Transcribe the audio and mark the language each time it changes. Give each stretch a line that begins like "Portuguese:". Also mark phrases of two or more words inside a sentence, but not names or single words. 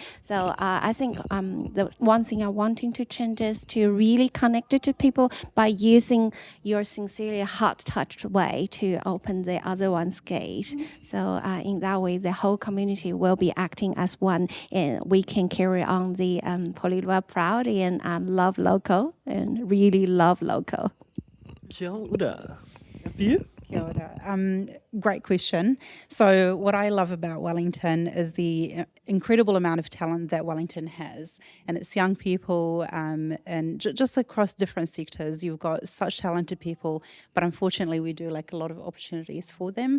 English: So I think the one thing I'm wanting to change is to really connect it to people by using your sincerely heart-touched way to open the other one's gate. So in that way, the whole community will be acting as one, and we can carry on the Porirua proud and love local and really love local.
Māori: Kia ora.
English: For you?
Māori: Kia ora.
English: Great question. So what I love about Wellington is the incredible amount of talent that Wellington has, and it's young people and just across different sectors. You've got such talented people, but unfortunately we do lack a lot of opportunities for them.